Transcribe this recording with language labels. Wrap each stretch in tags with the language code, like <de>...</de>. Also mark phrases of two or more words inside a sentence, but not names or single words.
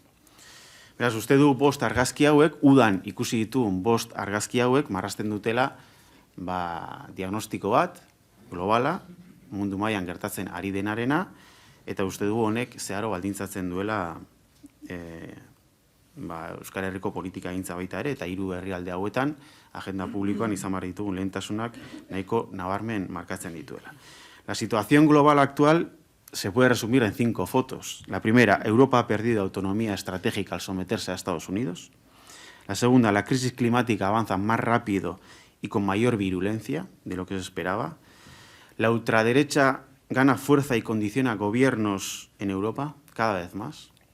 <eu>Beraz, uste du 5 argazki hauek, udan ikusi ditugun 5 argazki hauek marrazten dutela diagnostiko bat, globala, mundu mailan gertatzen ari denarena, eta uste dugu honek zeharo baldintzatzen duela Euskal Herriko politika egintza baita ere, eta 3 herrialde hauetan, agenda publikoan izan behar ditugun lehentasunak nahiko nabarmen markatzen dituela.</eu> <es>La situación global actual se puede resumir en 5 fotos. La primera, Europa ha perdido autonomía estratégica al someterse a Estados Unidos. La segunda, la crisis climática avanza más rápido y con mayor virulencia de lo que se esperaba. La ultraderecha gana fuerza y condiciona gobiernos en Europa cada vez más.</es>